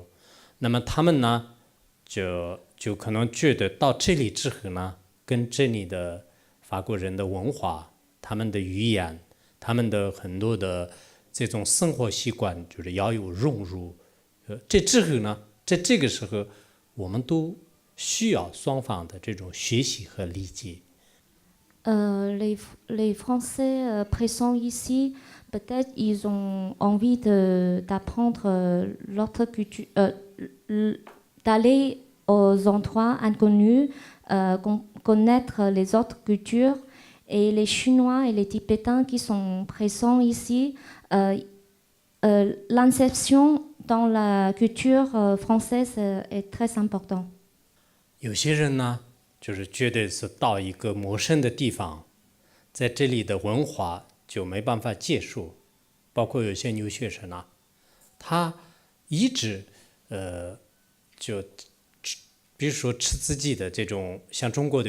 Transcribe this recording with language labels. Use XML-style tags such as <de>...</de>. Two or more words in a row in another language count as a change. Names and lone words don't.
<zh>那么他们呢，就可能觉得到这里之后呢，跟这里的法国人的文化、他们的语言、他们的很多的这种生活习惯，就是要有融入。这之后呢，在这个时候，我们都需要双方的这种学习和理解。</zh> <fr>Les Français présents ici, peut-être ils ont envie d'apprendre l'autre culture, d'aller aux endroits inconnus, connaître les autres cultures. Et les Chinois et les Tibétains qui sont présents ici, l'inception dans la culture française est très importante.</fr> <zh>有些人呢，就是觉得是到一个陌生的地方，在这里的文化就没办法接受，包括有些留学生啊，他一直就比如说吃自己的这种，像中国的</zh>